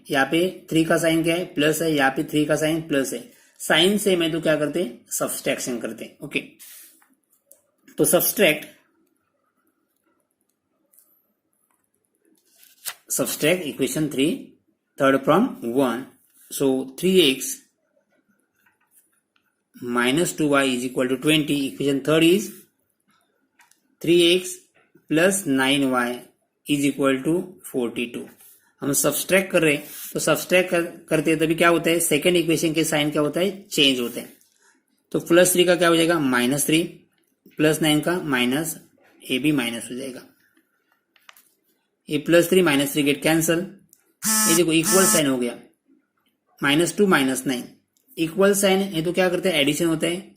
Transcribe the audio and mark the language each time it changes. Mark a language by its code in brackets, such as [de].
[hi] यहाँ पे 3 का साइन क्या है, प्लस है, यहाँ पे 3 का साइन प्लस है. साइन सेम है तो क्या करते हैं, सब्सट्रैक्शन करते हैं. ओके, तो [en] subtract equation 3 third from 1. So 3x minus 2y is equal to 20. Equation third is 3x plus 9y is equal to 42. [hi] हम सब्सट्रैक्ट कर रहे हैं, तो सब्सट्रैक्ट करते हैं तभी क्या होता है, सेकेंड इक्वेशन के साइन क्या होता है, चेंज होते हैं. तो +3 का क्या हो जाएगा -3, +9 का माइनस, ए भी माइनस हो जाएगा. ये +3 -3 गेट कैंसल. ये देखो इक्वल साइन हो गया, -2 -9 इक्वल साइन है तो क्या करते हैं, एडिशन होता है.